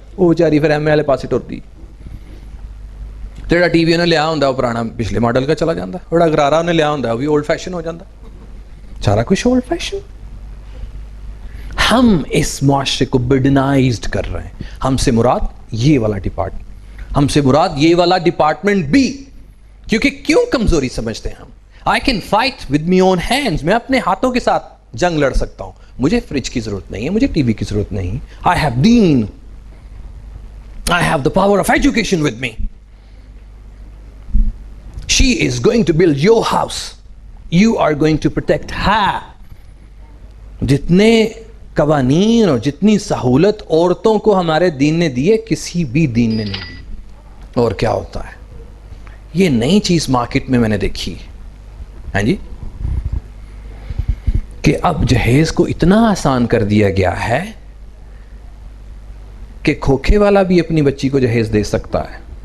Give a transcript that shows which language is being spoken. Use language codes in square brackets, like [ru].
[pa] وہ بیچاری پھر MA والے پاسے ٹرتی. جہاں ٹی وی انہیں لیا ہوں وہ پرانا پچھلے ماڈل کا چلا جاتا, اور گرارا انہیں لیا ہوں وہ بھی اولڈ فیشن ہو جاتا. سارا کچھ اولڈ فیشن. [ur] ہم اس معاشرے کو برڈنائزڈ کر رہے ہیں. ہم سے مراد یہ والا ڈپارٹمنٹ, ہم سے مراد یہ والا ڈپارٹمنٹ بھی. کیونکہ کیوں کمزوری سمجھتے ہیں ہم؟ [en] I can fight with my own hands. [ur] میں اپنے ہاتھوں کے ساتھ جنگ لڑ سکتا ہوں. مجھے فریج کی ضرورت نہیں ہے, مجھے ٹی وی کی ضرورت نہیں. [en] I have deen. I have the power of education with me. She is going to build your house. You are going to protect her. [ur] جتنے قوانین اور جتنی سہولت عورتوں کو ہمارے دین نے دیے, کسی بھی دین نے نہیں دی. اور کیا ہوتا ہے؟ یہ نئی چیز مارکیٹ میں نے دیکھی. ہاں جی, کہ اب جہیز کو اتنا آسان کر دیا گیا ہے کہ کھوکھے والا بھی اپنی بچی کو جہیز دے سکتا ہے.